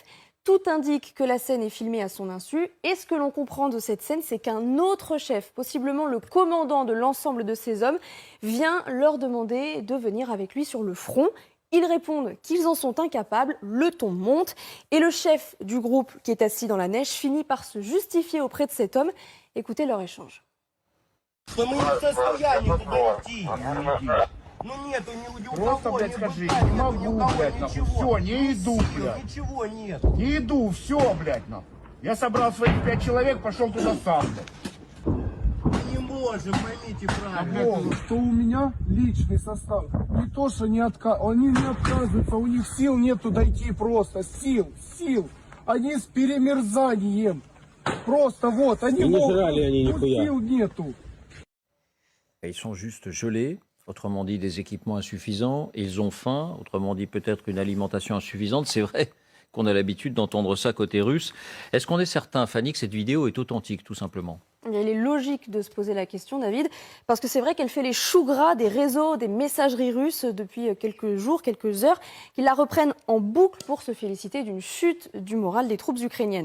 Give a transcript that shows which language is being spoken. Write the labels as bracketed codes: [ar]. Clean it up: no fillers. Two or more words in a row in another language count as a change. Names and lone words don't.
[fr] Tout indique que la scène est filmée à son insu. Et ce que l'on comprend de cette scène, c'est qu'un autre chef, possiblement le commandant de l'ensemble de ces hommes, vient leur demander de venir avec lui sur le front. Ils répondent qu'ils en sont incapables, le ton monte. Et le chef du groupe qui est assis dans la neige finit par se justifier auprès de cet homme. Écoutez leur échange. [ru] Ну нету ни у Просто, кого, блядь, ни скажи, быка, не ни могу, у кого, блядь, нахуй. ничего. Все, не иду, Сил, блядь. Ничего нет. Не иду, все, блядь, нахуй. Я собрал своих 5 человек, пошел туда сам, блядь. Мы не можем, поймите правильно. Вот. Что у меня личный состав. Не то, что не они не отказываются, у них сил нету дойти просто. Сил. Они с перемерзанием. Просто вот, они И не могут, жрали они но нихуя. сил нету. [fr] Ils sont juste gelés, autrement dit des équipements insuffisants, ils ont faim, autrement dit peut-être une alimentation insuffisante. C'est vrai qu'on a l'habitude d'entendre ça côté russe. Est-ce qu'on est certain, Fanny, que cette vidéo est authentique, tout simplement? Il est logique de se poser la question, David, parce que c'est vrai qu'elle fait les choux gras des réseaux, des messageries russes depuis quelques jours, quelques heures, qui la reprennent en boucle pour se féliciter d'une chute du moral des troupes ukrainiennes.